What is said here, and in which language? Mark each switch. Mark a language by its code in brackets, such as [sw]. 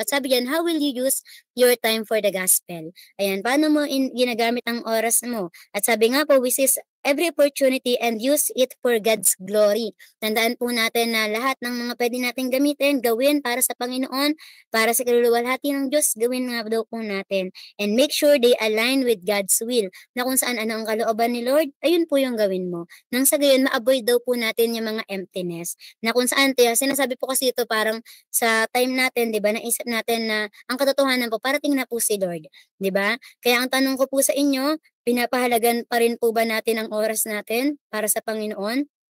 [tl] At sabi yan, [en] how will you use your time for the gospel? [tl] Ayan, paano mo ginagamit ang oras mo? At sabi nga po, [en] we seize every opportunity and use it for God's glory. [tl] Tandaan po natin na lahat ng mga pwede nating gamitin, gawin para sa Panginoon, para sa kaluluwalhati ng Diyos, gawin nga daw po natin. [en] And make sure they align with God's will. [tl] Na kung saan ano ang kalooban ni Lord, ayun po yung gawin mo. Nang sa gayon, ma-avoid daw po natin yung mga emptiness. Na kung saan, sinasabi po kasi ito parang sa time natin, di ba, naisip natin na ang katotohanan po, parating na po si Lord. Di ba? Kaya ang tanong ko po sa inyo, pinapahalagan pa rin po ba natin ang oras natin para sa Panginoon?